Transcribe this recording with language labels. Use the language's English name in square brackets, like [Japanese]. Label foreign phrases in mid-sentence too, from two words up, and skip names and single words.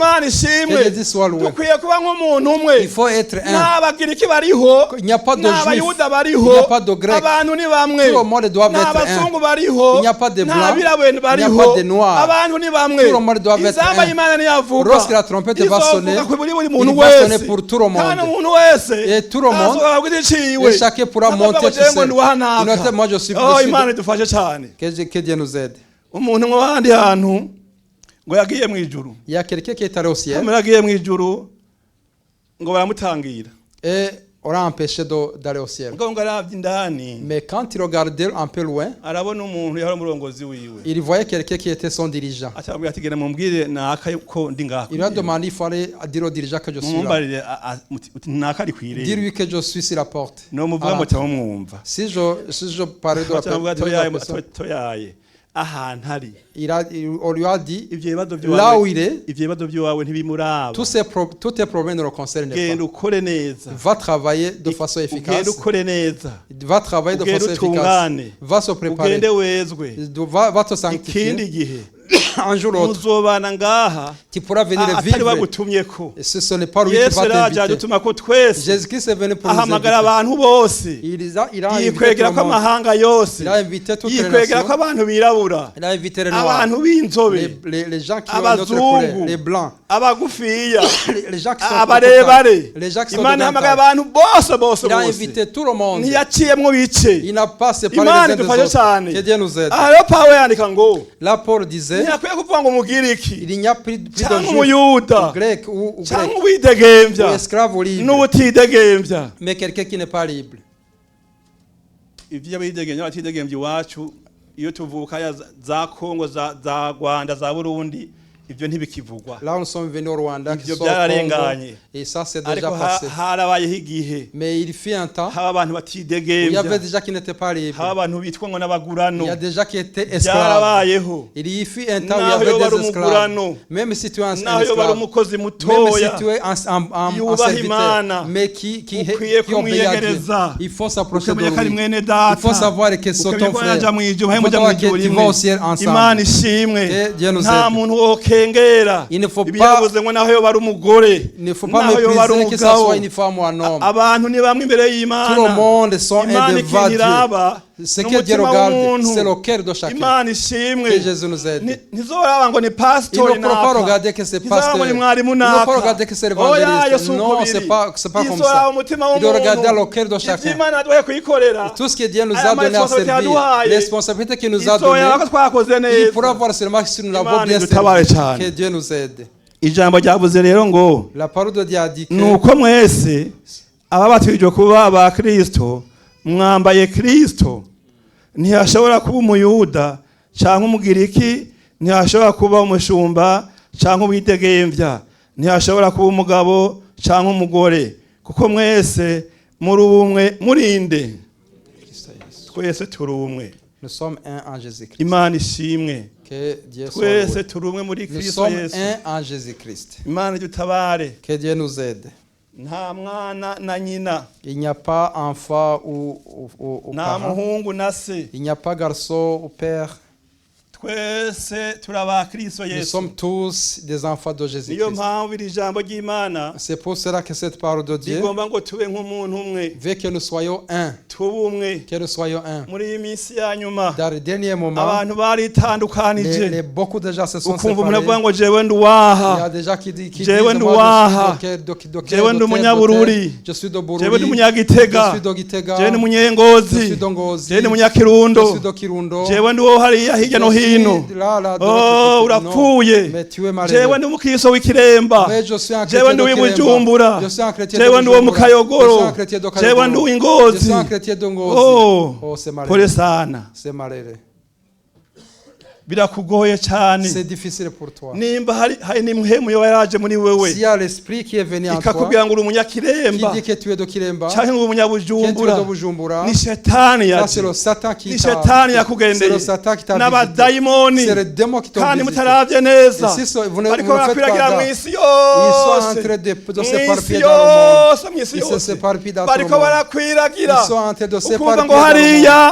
[Rundi] Imana [French] Que [Rundi] ishimwe. [French] Jésus soit loué. [Rundi] Dukwiye kuba nk'umuntu umwe. [French] Il faut être un. [Rundi] N'abagiriki bariho, [French] Il n'y a pas de [Rundi] n'abayuda [French] juifs, [Rundi] bariho, [French] il n'y a pas de grecs. [Rundi] abantu ni bamwe, [French] Tout le monde doit être [Rundi] n'abazungu [French] un. [Rundi] bariho, [French] Il n'y a pas de blancs, [Rundi] n'abirabure [French] il n'y a [Rundi] bariho, [French] pas de noirs. [Rundi] abantu ni bamwe. [French] Tout le monde doit être [Rundi] Izamba [French] un. [Rundi] y'Imana niyavuga, [French] Lorsque la trompette va sonner, [Rundi] izovuga kuri buri [French] il [Rundi] muntu [French] va sonner [Rundi] wese, [French] pour tout le monde. [Rundi] kandi umuntu wese [French] Et tout le monde, [Rundi] azoba ku giti ciwe, [French] et chacun pourra [Rundi] azovuga [French] monter [Rundi] ngo [French] tout [Rundi] jewe ngo [French] seul. [Rundi] nduhanaka. [French] Notez, moi, je suis Oh, dessus. [Rundi] Imana idufashe cyane. [French] Que Dieu nous aide. [Rundi] Umuntu ngo ahandi hantu ngo yagiye mu ijuru, [French] Il y a quelqu'un qui est allé au ciel [Rundi] hanyuma yagiye mu ijuru ngo baramutangira, [French] et on l'a empêché d'aller au ciel. [Rundi] ngo aravye indani [French] Mais quand il regardait un peu loin, [Rundi] arabona umuntu yari umurongozi wiwe, [French] il voyait quelqu'un qui était son dirigeant. [Rundi] acabwira ati genda mumbwire naka ko ndi ngaha, [French] Il lui a demandé, il fallait dire au dirigeant que je suis là. [Rundi] mumbarire uti naka ari kwirembo, [French] Dis-lui que je suis sur la porte. [Rundi] no muvuga ngo cyamwumva, [French] Si je parlais de la [Rundi] acabwira ati [French] de la [Rundi] oyaye [French] personne, [Rundi] toyaye ahantu ari [French] on lui a dit, [Rundi] ivyo bibazo [French] là où [Rundi] byawe, [French] il est, [Rundi] ivyo bibazo byawe ntibimuraba, [French] tous tes problèmes ne le concernent [Rundi] genda [French] pas. [Rundi] ukore neza, [French] Va travailler de façon [Rundi] ugenda [French] efficace. [Rundi] ukore neza, [French] Va travailler de [Rundi] ugenda [French] façon efficace. [Rundi] utungane, [French] Va se préparer. [Rundi] ugende wezwe. [French] Va te [Rundi] Ikindi [French] sanctifier. [Rundi] gihe [French] Un jour ou l'autre, [Rundi] muzobana ngaha [French] tu pourras venir [Rundi] atari [French] vivre. [Rundi] bagutumyeko. [French] Et ce n'est pas lui qui Yesu va [Rundi] yaraje [French] t'inviter. [Rundi] adutuma ko twese [French] Jésus-Christ est venu pour nous [Rundi] ahamagara [French] inviter. [Rundi] abantu bose, [French] Il a invité tout [Rundi] yikwegera [French] le [Rundi] ko [French] monde. [Rundi] amahanga yose, [French] Il a invité toutes les [Rundi] yikwegera ko [French] nations. [Rundi] abantu birabura, [French] Il a invité les noirs, [Rundi] abantu b'inzobe, [French] les gens qui ont une autre couleur, [Rundi] abazungu, [French] les blancs, [Rundi] abagufiya, [French] les gens qui sont [Rundi] abarebare. [French] les gens qui sont [Rundi] Imana [French] de [Rundi] ihamagara [French] taille. [Rundi] abantu bose [French] Il a [Rundi] bose, [French] invité tout le monde. [Rundi] ntiyaciyemwo bice. [French] Il n'a pas séparé [Rundi] Imana [French] les uns des [Rundi] idufashe [French] autres. [Rundi] cyane. [French] Que Dieu nous aide. [Rundi] Aha rero Pawulo yandika ngo [French] Là, Paul disait, [Rundi] ntiyakwiye kuvuga ngo umugiriki [French] il n'y a plus de [Rundi] cyangwa [French] juifs, [Rundi] umuyuda [French] ou grec, ou grec, [Rundi] cyangwa [French] ou [Rundi] uwidegembya [French] esclave ou libre, [Rundi] n'ubutidegembya. [French] mais quelqu'un qui n'est pas libre. [Rundi] ivy'abidegembya n'abatidegembya iwacu iyo tuvuka za Kongo za Rwanda za Burundi ivyo ntibikivugwa, [French] Là, nous sommes venus au Rwanda, qui [Rundi] ivyo [French] sont au Congo, [Rundi] byararenganye, [French] et ça, c'est déjà [Rundi] ariko [French] passé. [Rundi] harabayeho igihe [French] Mais il fut un temps [Rundi] haba abantu [French] où il y [Rundi] batidegembya, [French] avait des gens qui n'étaient pas [Rundi] haba [French] libres. [Rundi] abantu bitwa ngo n'abagurano, [French] Il y a des gens qui étaient esclaves. [Rundi] byarabayeho. [French] Il y fut un temps où il y [Rundi] Naho yoba [French] avait [Rundi] ari [French] des esclaves. [Rundi] umugurano, [French] Même si tu es un [Rundi] naho yoba ari [French] esclave, [Rundi] umukozi [French] même si [Rundi] mutoya, [French] tu es un [Rundi] yubaha [French] serviteur, Imana, mais qui [Rundi] ukwiye [French] obéit à Dieu, [Rundi] kumwiyegereza, [French] il faut s'approcher de [Rundi] ukamenya ko ari [French] lui. [Rundi] mwene [French] Il [Rundi] data, [French] faut savoir que c'est [Rundi] ukamenya [French] ton [Rundi] ko [French] frère. [Rundi] yaja mu ijuru, [French] Il faut [Rundi] muja mu [French] savoir que [Rundi] ijuru [French] tu vas au ciel [Rundi] rimwe. [French] ensemble. [Rundi] Imana ishimwe, [French] Que Dieu nous [Rundi] nta [French] aide. [Rundi] muntu wokengera [French] Il ne faut pas- [Rundi] ibyavuze ngo naho yoba ari umugore, [French] Il ne faut pas [Rundi] naho yoba ari [French] mépriser que ce [Rundi] umugabo, [French] soit une femme ou un homme. [Rundi] abantu ni bamwe imbere [French] Tout le [Rundi] y'Imana. [French] monde sont un [Rundi] Imana [French] devant [Rundi] ikintu [French] Dieu. [Rundi] iraba [French] Ce que Dieu regarde, c'est le cœur de chacun. [Rundi] Imana ishimwe. [French] Que Jésus nous aide. [Rundi] Ntizoraba ngo ni [French] Il pastor ne faut pas regarder que c'est pasteur. Il ne faut pas regarder que c'est évangéliste. Non, c'est pas comme ça. Il doit regarder le cœur de chacun. Tout ce que Dieu nous a donné à servir, les responsabilités qu'il nous a données, il pourra voir seulement si nous l'avons bien servi. Que Dieu nous aide. [Rundi] Ijambo ryavuze rero ngo [French] La parole de Dieu a dit que [Rundi] nuko mwese ababatijwe kuba aba Kristo mwambaye Kristo. Ntihashobora kuba umuyuda cyangwa umugiriki, ntihashobora kuba umushumba cyangwa umwidegemvya, ntihashobora kuba umugabo cyangwa umugore, kuko mwese muri ubumwe murinde. Twese turi umwe. [French] nous sommes un en Jésus-Christ. [Rundi] Imana ishimwe. [French] Que Dieu soit [Rundi] Twese [French] loué. [Rundi] turi umwe muri [French] Nous [Rundi] Kristo [French] sommes [Rundi] Yesu. [French] un en Jésus-Christ. [Rundi] Imana idutabare. [French] Que Dieu nous aide. [Rundi] Nta mwana na nyina, [French] Il n'y a pas enfant ou [Rundi] nta [French] parent. [Rundi] muhungu na se. [French] Il n'y a pas garçon ou père. [Rundi] Twese turi aba Kristo [French] Nous [Rundi] Yesu. [French] sommes tous des enfants de [Rundi] Niyo [French] Jésus-Christ. [Rundi] mpamvu iri jambo ry'Imana [French] C'est pour cela que cette parole de Dieu [Rundi] rigomba ngo tube nk'umuntu umwe, [French] veut que nous soyons un. [Rundi] tube umwe. [French] Que nous soyons un. [Rundi] Muri iyi minsi ya nyuma [French] Dans les derniers moments, [Rundi] abantu baritandukanije, [French] beaucoup de gens se sont [Rundi] ukumva umuntu [French] séparés. [Rundi] avuga ngo jewe [French] Il y [Rundi] nduwaha, [French] a des gens qui disent [Rundi] Jewe nduwaha, jewe ndi umunyabururi, [French] je suis de [Rundi] jewe ndi [French] Bururi, je [Rundi] umunyagitega, [French] suis de Gitega, [Rundi] jewe ndi [French] je [Rundi] umunyengozi, [French] suis de Ngozi, [Rundi] jewe ndi [French] je [Rundi] umunyakirundo, [French] suis de Kirundo, [Rundi] jewe ndi uwo hariya hirya no [French] je suis [Rundi] hino. [French] là, de Oh, l'autre côté. [Rundi] urapfuye. [French] Non, mais tu es malheureux. [Rundi] Jewe ndi umukristo w'ikiremba, [French] Mais je suis un [Rundi] jewe [French] chrétien [Rundi] ndi [French] de [Rundi] uw'ibujumbura, [French] Kiremba. Je suis un chrétien de [Rundi] jewe ndi uwo mu [French] Bujumbura. Je suis Kayogoro, un chrétien de [Rundi] jewe ndi [French] Kayogoro. Je [Rundi] uw'Ingozi. [French] suis un chrétien de Ngozi. Oh, Oh, c'est [Swahili] pole [French] malheureux. [Swahili] sana. [French] C'est malheureux. [Rundi] Birakugoye cyane. [French] C'est difficile pour toi. [Rundi] Nimba hari n'imhemu yo yaraje muri wewe [French] S'il y a l'esprit qui est venu en toi, [Rundi] ikakubwira ngo uri [French] qui [Rundi] umunyakiremba [French] dit que tu es de Kiremba, [Rundi] cyangwa ngo uri [French] que tu es [Rundi] umunyabujumbura, [French] de Bujumbura, [Rundi] ni shetani [French] ça c'est [Rundi] yaje, [French] le Satan qui [Rundi] ni [French] t'a [Rundi] shetani [French] c'est [Rundi] yakugendeye [French] le Satan qui t'a visité. [Rundi] n'abadayimoni [French] C'est le démon qui t'a [Rundi] kandi [French] visité. [Rundi] mutaravye neza [French] Et si vous ne [Rundi] ariko [French] faites [Rundi] barakwiragira [French] pas [Rundi] mu [French] gaffe, [Rundi] isi [French] ils sont en [Rundi] yose, [French] train de [Rundi] mu [French] s'éparpiller [Rundi] isi [French] dans le monde. [Rundi] yose, mu isi [French] Ils se [Rundi] yose [French] s'éparpillent dans tout le [Rundi] bariko [French] monde. [Rundi] barakwiragira [French] Ils sont en train de [Rundi] ukumva [French] s'éparpiller [Rundi] ngo [French] dans le [Rundi] hariya